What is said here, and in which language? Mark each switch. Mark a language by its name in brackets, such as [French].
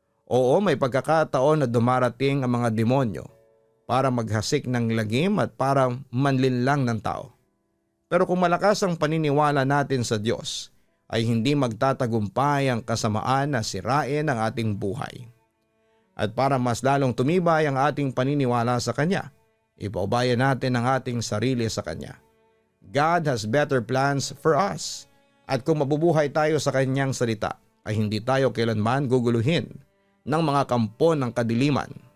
[Filipino] Oo, may pagkakataon na dumarating ang mga demonyo para maghasik ng lagim at para manlinlang ng tao. Pero kung malakas ang paniniwala natin sa Diyos, ay hindi magtatagumpay ang kasamaan na sirain ang ating buhay. At para mas lalong tumibay ang ating paniniwala sa Kanya, ipaubayan natin ang ating sarili sa Kanya. [English] God has better plans for us. [Filipino] At kung mabubuhay tayo sa Kanyang salita, ay hindi tayo kailanman guguluhin ng mga kampo ng kadiliman.